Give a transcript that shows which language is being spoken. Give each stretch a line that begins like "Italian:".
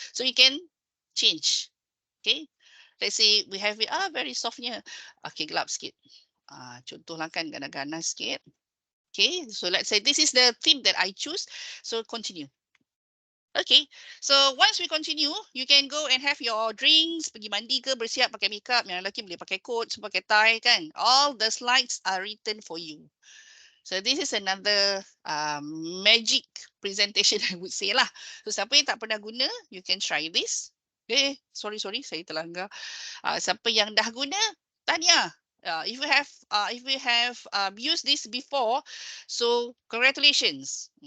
English: So you can change. Okay, let's say we have it very softnya. Okay,
Malay: gelap sikit. Contohlah kan ganas-ganas sikit.
English: Okay, so let's say this is the theme that I choose. So continue. Okay, so once we continue, you can go and have your drinks,
Malay: pergi mandi ke, bersiap, pakai makeup. Yang lelaki boleh pakai coat, pakai tie kan.
English: All the slides are written for you. So this is another magic presentation I would say lah.
Malay: So siapa yang tak pernah guna,
English: you can try this. Sorry,
Malay: saya terlanggar. Siapa yang dah guna, tahniah.
English: If you have used this before, so congratulations.